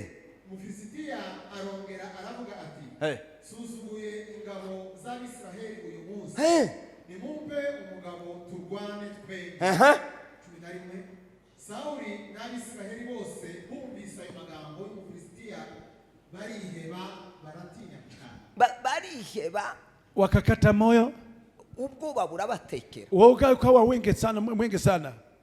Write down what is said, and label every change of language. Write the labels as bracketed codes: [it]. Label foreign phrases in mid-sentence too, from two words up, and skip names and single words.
[rw] Umufilisitiya arongera aravuga ati suzuguye ingabo z'Abisiraheli uyu munsi. Nimumpe umugabo turwane twembi. 11. Sawuli n'Abisiraheli bose bumvise ayo magambo y'umufilisitiya bariheba baratinya cyane. Bariheba [sw] wakakata moyo. [rw] Ubwoba burabatekera. [sw] Woga ukawa mwingi sana.